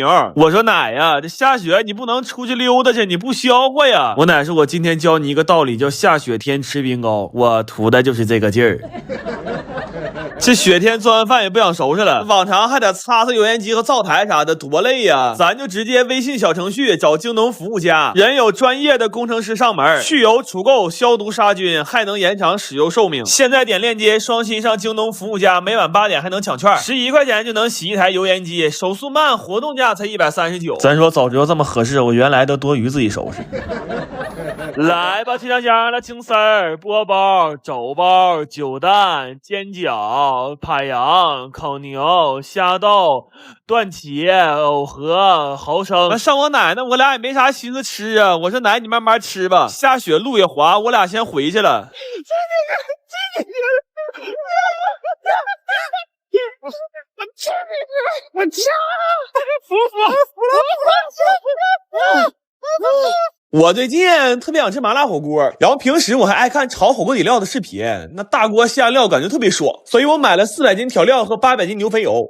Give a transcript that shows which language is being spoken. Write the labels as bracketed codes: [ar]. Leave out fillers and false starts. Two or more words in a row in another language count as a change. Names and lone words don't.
[zh] 我說奶呀，這下雪你不能出去溜達去，你不消化呀。我奶說我今天教你一個道理，叫下雪天吃冰糕，我圖的就是這個勁兒。這雪天做完飯也不想收拾了，往常還得擦擦油煙機和灶台啥的，多累呀。咱就直接微信小程序找京東服務家，人有專業的工程師上門，去油除垢、消毒殺菌，還能延長使用壽命。現在點鏈接，雙薪上京東服務家，每晚8點還能搶券，11塊錢就能洗一台油煙機，手速慢，活動價才139。咱說早知道這麼合適，我原來都多餘自己收拾。來吧，提上香的青絲兒、波包、肘包、酒蛋、煎饺、排羊、烤牛、蝦豆、段茄、藕盒、蚝生。上我奶奶，我俩也没啥心思吃啊。我说奶，你慢慢吃吧。下雪路也滑，我俩先回去了。我吃，我最近特別想吃麻辣火鍋，然後平時我還愛看炒火鍋底料的視頻，那大鍋下料感覺特別爽，所以我買了400斤調料和800斤牛肥油。